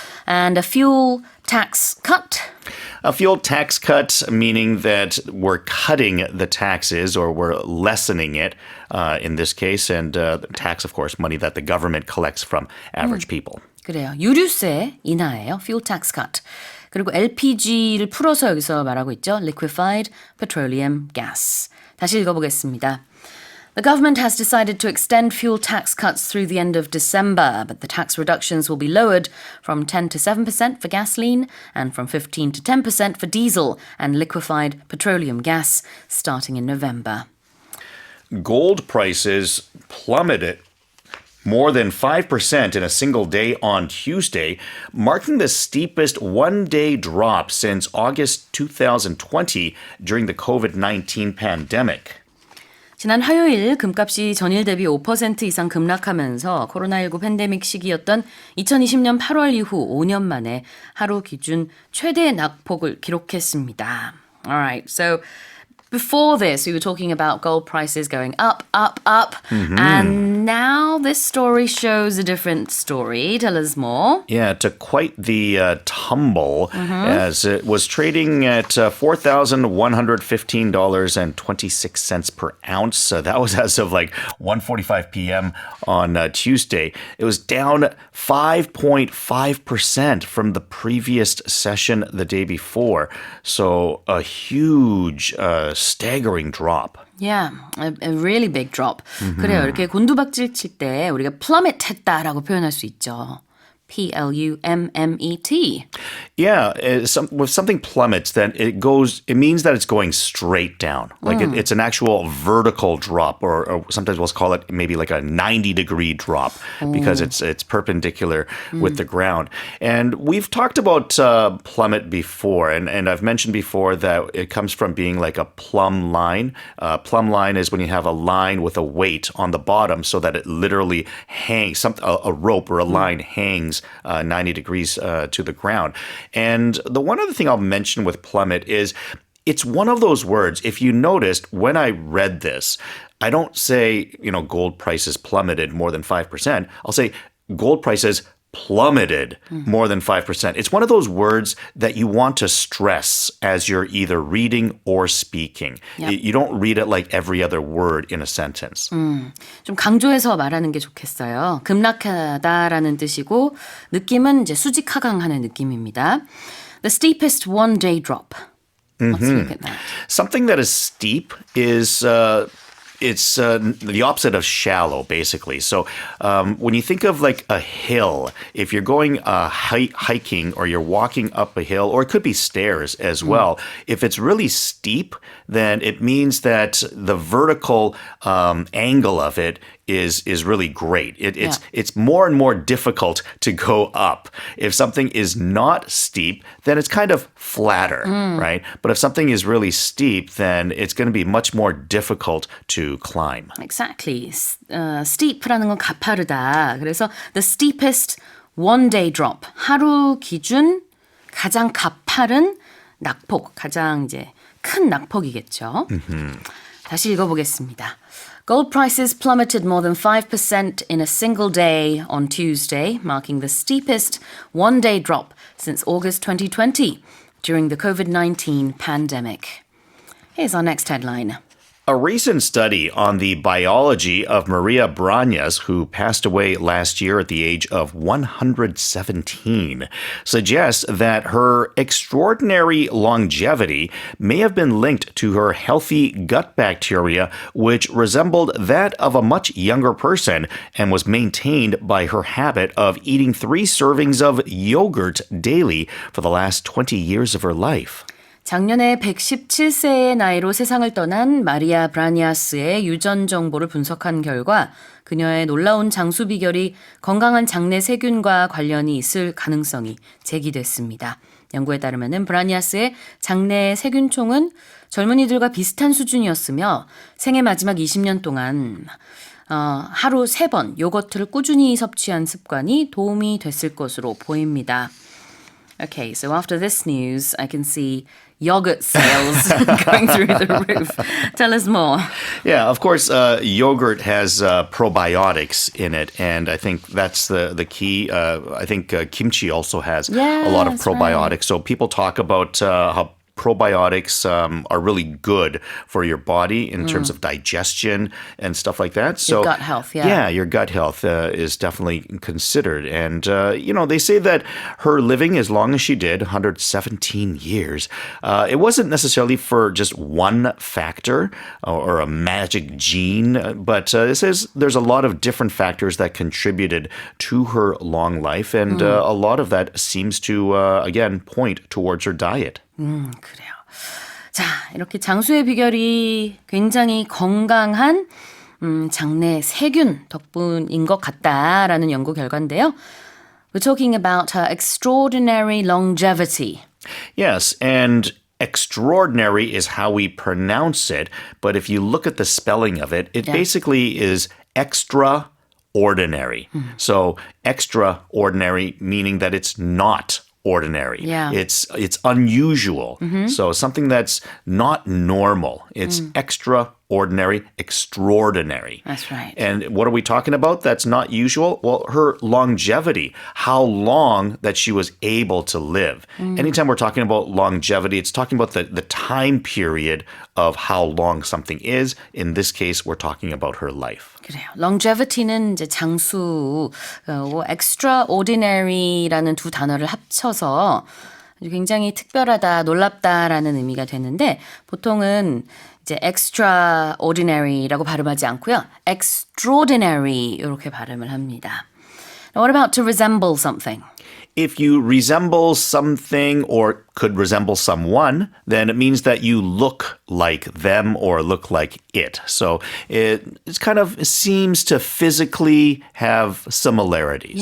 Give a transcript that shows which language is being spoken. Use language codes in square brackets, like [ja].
[en] And a fuel tax cut. A fuel tax cut, meaning that we're cutting the taxes or we're lessening it in this case. And tax, of course, money that the government collects from average people. [ko] 그래요. 유류세 인하예요. [en] Fuel tax cut. [ko] 그리고 LPG를 풀어서 여기서 말하고 있죠. [en] Liquefied petroleum gas. [ko] 다시 읽어보겠습니다. [en] The government has decided to extend fuel tax cuts through the end of December, but the tax reductions will be lowered from 10 to 7% for gasoline and from 15 to 10% for diesel and liquefied petroleum gas starting in November. Gold prices plummeted more than 5% in a single day on Tuesday, marking the steepest one-day drop since August 2020 during the COVID-19 pandemic. [ko] 지난 화요일 금값이 전일 대비 5% 이상 급락하면서 코로나19 팬데믹 시기였던 2020년 8월 이후 5년 만에 하루 기준 최대 낙폭을 기록했습니다. [en] Alright, so Before this, we were talking about gold prices going up, up, up. And now this story shows a different story. Tell us more. Yeah, to quite the tumble as it was trading at $4,115.26 per ounce. That was as of like 1:45 p.m. on Tuesday. It was down 5.5% from the previous session the day before. So a huge staggering drop. Yeah, a really big drop. [ko] 그래요. 이렇게 곤두박질 칠 때 우리가 plummet 했다라고 표현할 수 있죠. [en] P-L-U-M-M-E-T. Yeah, with something plummets, then it means that it's going straight down. Like it's an actual vertical drop, or sometimes we'll call it maybe like a 90-degree drop because it's perpendicular with the ground. And we've talked about plummet before, and I've mentioned before that it comes from being like a plumb line. Plumb line is when you have a line with a weight on the bottom so that it literally hangs, a rope or a line hangs 90 degrees to the ground. And the one other thing I'll mention with plummet is it's one of those words, if you noticed, when I read this, I don't say, gold prices plummeted more than 5%. I'll say gold prices plummeted more than 5%. It's one of those words that you want to stress as you're either reading or speaking. Yep. You don't read it like every other word in a sentence. [ko] 좀 강조해서 말하는 게 좋겠어요. 급락하다라는 뜻이고 느낌은 이제 수직 하강하는 느낌입니다. [en] The steepest one-day drop. Let's look at that. Something that is steep is it's the opposite of shallow, basically. So when you think of like a hill, if you're going hiking or you're walking up a hill, or it could be stairs as well, if it's really steep, then it means that the vertical angle of it is really great. It's more and more difficult to go up. If something is not steep, then it's kind of flatter, right? But if something is really steep, then it's going to be much more difficult to climb. Exactly. [ko] Steep라는 건 가파르다. 그래서 [en] the steepest one-day drop. [ko] 하루 기준 가장 가파른 낙폭. 가장 이제 큰 낙폭이겠죠. 다시 읽어보겠습니다. [en] Gold prices plummeted more than 5% in a single day on Tuesday, marking the steepest one-day drop since August 2020 during the COVID-19 pandemic. Here's our next headline. A recent study on the biology of Maria Brañas, who passed away last year at the age of 117, suggests that her extraordinary longevity may have been linked to her healthy gut bacteria, which resembled that of a much younger person and was maintained by her habit of eating 3 servings of yogurt daily for the last 20 years of her life. [ko] 작년에 117세의 나이로 세상을 떠난 마리아 브라니아스의 유전 정보를 분석한 결과 그녀의 놀라운 장수 비결이 건강한 장내 세균과 관련이 있을 가능성이 제기됐습니다. 연구에 따르면 브라니아스의 장내 세균총은 젊은이들과 비슷한 수준이었으며 생애 마지막 20년 동안 하루 3번 요거트를 꾸준히 섭취한 습관이 도움이 됐을 것으로 보입니다. [en] Okay, so after this news, I can see yogurt sales going through the roof. Tell us more. Yeah, of course, yogurt has probiotics in it, and I think that's the key. I think kimchi also has a lot of probiotics. Right. So people talk about how probiotics are really good for your body in terms of digestion and stuff like that. So, your gut health, yeah. Yeah, your gut health is definitely considered. And, they say that her living as long as she did, 117 years, it wasn't necessarily for just one factor or a magic gene, but it says there's a lot of different factors that contributed to her long life. And a lot of that seems to, again, point towards her diet. [ko] 그래요. 자, 이렇게 장수의 비결이 굉장히 건강한 장내 세균 덕분인 것 같다라는 연구 결과인데요. [en] We're talking about her extraordinary longevity. Yes, and extraordinary is how we pronounce it, but if you look at the spelling of it, it basically is extraordinary. So extraordinary meaning that it's not ordinary. Yeah. It's unusual. So something that's not normal. It's extraordinary, extraordinary. That's right. And what are we talking about that's not usual? Well, her longevity, how long that she was able to live. Anytime we're talking about longevity, it's talking about the time period of how long something is. In this case, we're talking about her life. [ko] 그래요. longevity는 이제 장수, extraordinary라는 두 단어를 합쳐서 굉장히 특별하다, 놀랍다라는 의미가 되는데 보통은 이제 extraordinary라고 발음하지 않고요. extraordinary 이렇게 발음을 합니다. [en] Now, what about to resemble something? If you resemble something or could resemble someone, then it means that you look like them or look like it. So it kind of seems to physically have similarities.